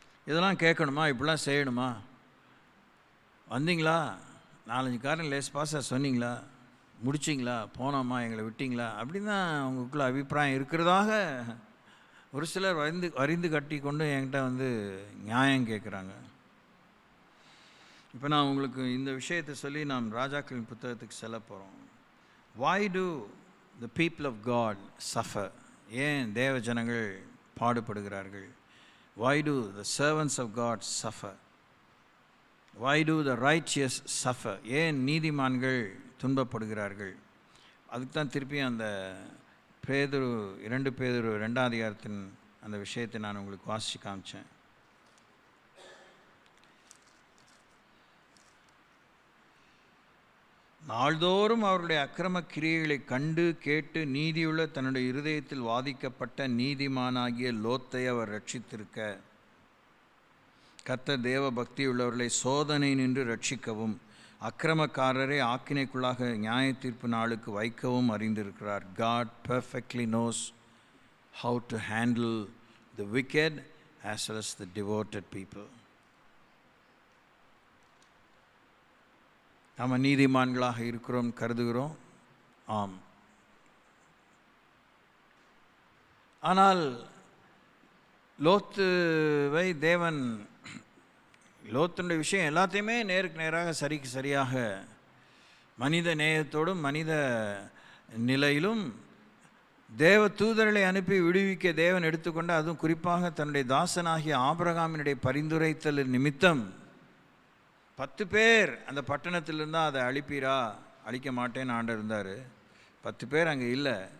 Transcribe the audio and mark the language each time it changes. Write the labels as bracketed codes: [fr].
[ta] இதெல்லாம் கேட்கணுமா, இப்படிலாம் செய்யணுமா, வந்தீங்களா 4-5 காரணம் லேஸ் பாஸாக சொன்னீங்களா, முடிச்சிங்களா, போனோமா, எங்களை விட்டீங்களா, அப்படின்னு தான் உங்களுக்குள்ள அபிப்பிராயம் இருக்கிறதாக ஒரு சிலர் வரிந்து கட்டி கொண்டு என்கிட்ட வந்து நியாயம் கேட்குறாங்க. இப்போ நான் உங்களுக்கு இந்த விஷயத்தை சொல்லி நாம் ராஜாக்களின் புத்தகத்துக்கு செல்ல போகிறோம். [en] Why do the people of God suffer? [ta] ஏன் தேவ ஜனங்கள் பாடுபடுகிறார்கள்? [en] Why do the servants of God suffer? Why do the righteous suffer? [ta] ஏன் நீதிமான்கள் துன்பப்படுகிறார்கள்? அதுக்கு தான் திருப்பி அந்த பேதுரு 2 பேதுரு 2ஆம் அதிகாரத்தின் அந்த விஷயத்தை நான் உங்களுக்கு வாசித்து காமிச்சேன். நாள்தோறும் அவருடைய அக்கிரம கிரியைகளை கண்டு கேட்டு நீதியுள்ள தன்னுடைய இருதயத்தில் வாதிக்கப்பட்ட நீதிமானாகிய லோத்தை அவர் ரட்சித்திருக்க, கர்த்தர் தேவ பக்தி உள்ளவர்களை சோதனை நின்று ரட்சிக்கவும் அக்கிரமக்காரரை ஆக்கினைக்குள்ளாக நியாய தீர்ப்பு நாளுக்கு வைக்கவும் அறிந்திருக்கிறார். [en] God perfectly knows how to handle the wicked as well as the devoted people. [ta] நாம் நீதிமான்களாக இருக்கிறோம் கருதுகிறோம், ஆம். ஆனால் லோத்துவை தேவன், லோத்துடைய விஷயம் எல்லாத்தையுமே நேருக்கு நேராக சரிக்கு சரியாக மனித நேயத்தோடும் மனித நிலையிலும் தேவ தூதர்களை அனுப்பி விடுவிக்க தேவன் எடுத்துக்கொண்டு, அதுவும் குறிப்பாக தன்னுடைய தாசனாகிய ஆபிரகாமினுடைய பரிந்துரைத்தல் நிமித்தம் 10 பேர் அந்த பட்டணத்தில் இருந்தால் அதை அழிப்பீரா, அழிக்க மாட்டேன்னு ஆண்டவர் இருந்தார். 10 பேர் அங்கே இல்லை.